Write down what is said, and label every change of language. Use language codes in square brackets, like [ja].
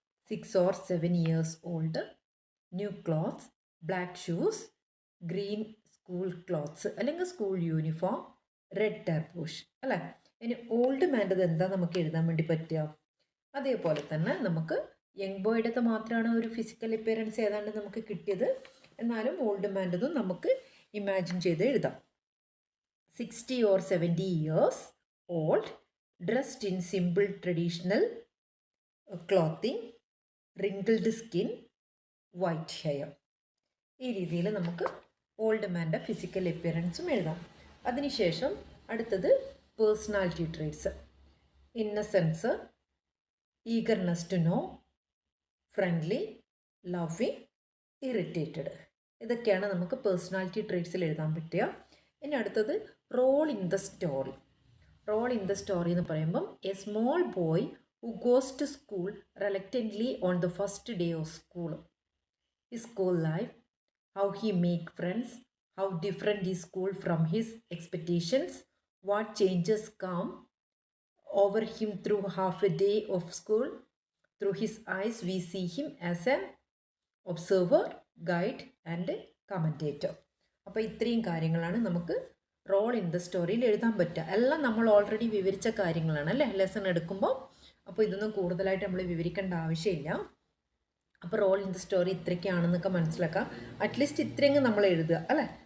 [en] 6 or 7 years old, new clothes, black shoes, green school clothes അല്ലെങ്കിൽ school uniform, red tarboosh അല്ലേ. [ml] ഇനി old മാൻ്റത് എന്താ നമുക്ക് എഴുതാൻ വേണ്ടി പറ്റുക? അതേപോലെ തന്നെ നമുക്ക് യങ് ബോയുടെ മാത്രമാണ് ഒരു ഫിസിക്കൽ അപ്പിയറൻസ് ഏതാണ്ട് നമുക്ക് കിട്ടിയത്, എന്നാലും ഓൾഡ് മാൻ്റതും നമുക്ക് ഇമാജിൻ ചെയ്ത് എഴുതാം. [en] 60 or 70 years old, dressed in simple traditional clothing, wrinkled skin, white hair. [ml] ഈ രീതിയിൽ നമുക്ക് ഓൾഡ് മാൻ്റെ ഫിസിക്കൽ അപ്പിയറൻസും എഴുതാം. [en] അതിനുശേഷം അടുത്തത് personality traits, innocence, eagerness to know, friendly, loving, irritated. [ml] ഇതൊക്കെയാണ് നമുക്ക് പേഴ്സണാലിറ്റി ട്രേറ്റ്സിൽ എഴുതാൻ പറ്റുക. ഇനി അടുത്തത് role in the story. [en] role in the story [ml] എന്ന് പറയുമ്പം [en] A small boy who goes to school reluctantly on the first day of school. His school life, how he make friends, how different is school from his expectations, what changes come over him through half a day of school. Through his eyes we see him as an observer, guide and commentator. [ml] അപ്പോൾ ഇത്രയും കാര്യങ്ങളാണ് നമുക്ക് role in the സ്റ്റോറിയിൽ എഴുതാൻ പറ്റുക. എല്ലാം നമ്മൾ already വിവരിച്ച കാര്യങ്ങളാണ് അല്ലേ ലെസൺ എടുക്കുമ്പോൾ. അപ്പോൾ ഇതൊന്നും കൂടുതലായിട്ട് നമ്മൾ വിവരിക്കേണ്ട ആവശ്യമില്ല. അപ്പോൾ റോൾ ഇൻ ദ സ്റ്റോറി ഇത്രയ്ക്കാണെന്നൊക്കെ മനസ്സിലാക്കാം. അറ്റ്ലീസ്റ്റ് ഇത്രയെങ്കിലും നമ്മൾ എഴുതുക അല്ലേ.